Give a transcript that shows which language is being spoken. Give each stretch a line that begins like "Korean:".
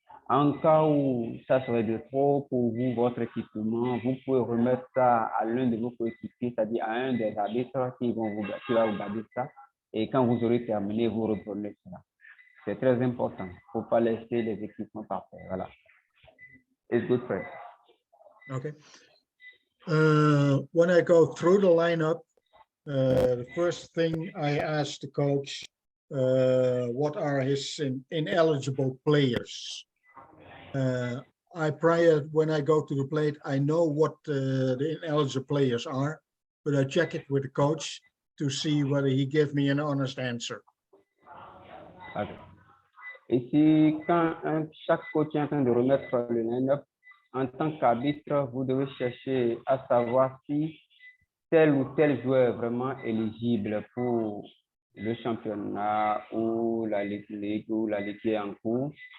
French: En cas où ça serait de trop pour vous, votre équipement, vous pouvez remettre ça à l'un de vos coéquipiers, c'est-à-dire à un des arbitres qui va vous garder ça. Et quand vous aurez terminé, vous reprenez cela. C'est très important. Il ne faut pas laisser les équipements par terre.
English: Voilà. It's good for it. Okay. When I go through the lineup, the first thing I ask the coach, what are his ineligible players? When I go to the plate, I know what the ineligible players are, but I check it with the coach to see whether he gives me an honest answer. Okay.
French: Ici, quand chaque coach est en train de remettre le line-up, en tant qu'arbitre, vous devez chercher à savoir si tel ou tel joueur est vraiment éligible pour le championnat ou la ligue ou la ligue qui est en cours.